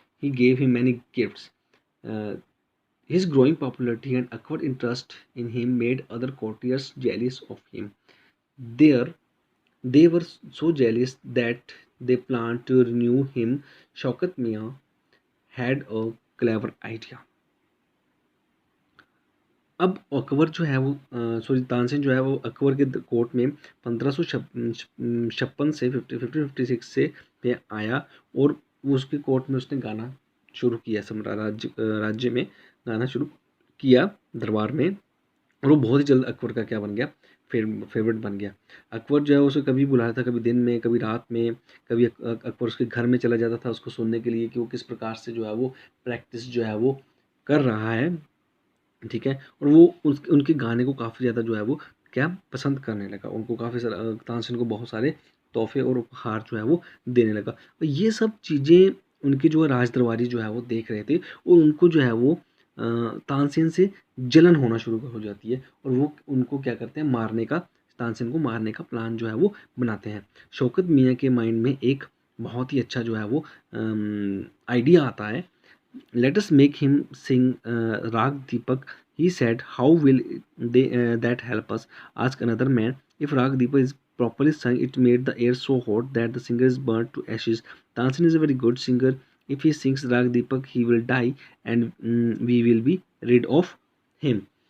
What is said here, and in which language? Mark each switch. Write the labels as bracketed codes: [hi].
[en] He gave him many gifts. Uh, His growing popularity and Akbar's interest in him made other courtiers jealous of him. There, they were so jealous that they planned to renew him. Shaukat Mian had a clever idea. [hi] अब अकबर जो है वो sorry Tansen जो है वो अकबर के court में 1556 से 1556 से पे आया और वो उसके कोर्ट में उसने गाना शुरू किया, राज्य में गाना शुरू किया दरबार में। और वो बहुत ही जल्द अकबर का क्या बन गया, फेवरेट बन गया। अकबर जो है उसे कभी बुलाया था, कभी दिन में, कभी रात में, कभी अकबर उसके घर में चला जाता था उसको सुनने के लिए कि वो किस प्रकार से जो है वो प्रैक्टिस जो है वो कर रहा है, ठीक है। और वो उनके गाने को काफ़ी ज़्यादा जो है वो क्या पसंद करने लगा, उनको काफ़ी सारा तानसेन को बहुत सारे तोहफे और उपहार जो है वो देने लगा। और ये सब चीज़ें उनके जो है राज दरबारी जो है वो देख रहे थे और उनको जो है वो तानसेन से जलन होना शुरू हो जाती है और वो उनको क्या करते हैं, मारने का, तानसेन को मारने का प्लान जो है वो बनाते हैं। शौकत मियाँ के माइंड में एक बहुत ही अच्छा जो है वो आइडिया आता है। [en] Let us make him sing Rag Deepak. He said, how will that help us? Asked another man. If Rag Deepak is properly sung, it made the air so hot that the singer is burnt to ashes. Tansin is a very good singer. If he sings Rag Deepak, he will die and we will be rid of him.